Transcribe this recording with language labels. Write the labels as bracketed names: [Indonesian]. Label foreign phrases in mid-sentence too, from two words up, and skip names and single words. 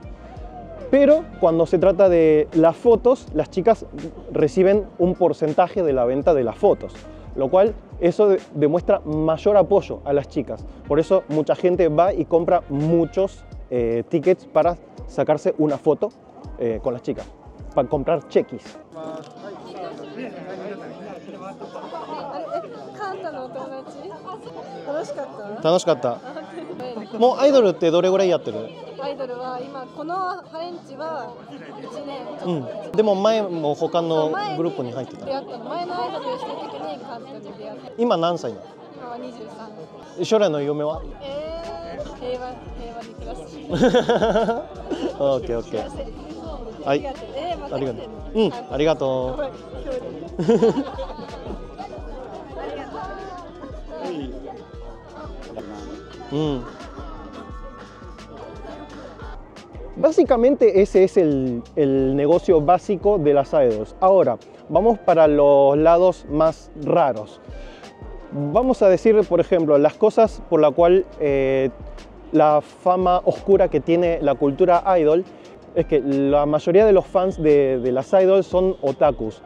[Spanish] Pero cuando se trata de las fotos, las chicas reciben un porcentaje de la venta de las fotos, lo cual eso demuestra mayor apoyo a las chicas. Por eso mucha gente va y compra muchos tickets para sacarse una foto con las chicas, para comprar chequis. [Japanese] ¿Tanoshikatta? ¿Mo idolってどれぐらいやってる？アイドルは今このハレンチは1年。でも前も他のグループに入ってた。前のアイドルしてる時にカンタに出会った。今何歳なの？今は23。将来の夢は？平和に暮らす。オッケーオッケー。はい。ありがとう。 [Spanish] ありがとう。Básicamente ese es el negocio básico de las idols. Ahora, vamos para los lados más raros. Vamos a decir, por ejemplo, las cosas por la cual la fama oscura que tiene la cultura idol es que la mayoría de los fans de las idols son otakus.